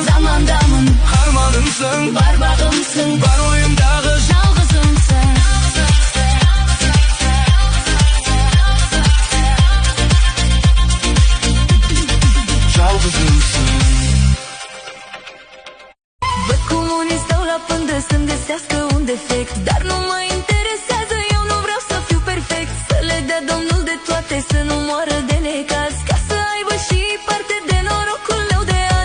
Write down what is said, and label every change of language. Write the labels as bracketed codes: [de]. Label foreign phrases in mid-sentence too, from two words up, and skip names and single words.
[kk] замандамын. Арманымсың, бар бағымсың, бар ойымдағы жалғызымсың. жалғызымсың. [ro] Văd cum unii stau la pândă să-mi găsească un defect, dar nu mă interesează, eu nu vreau să fiu perfect. Să le dea Domnul de toate, să nu moară de necaz, ca să aibă și parte de norocul meu de azi.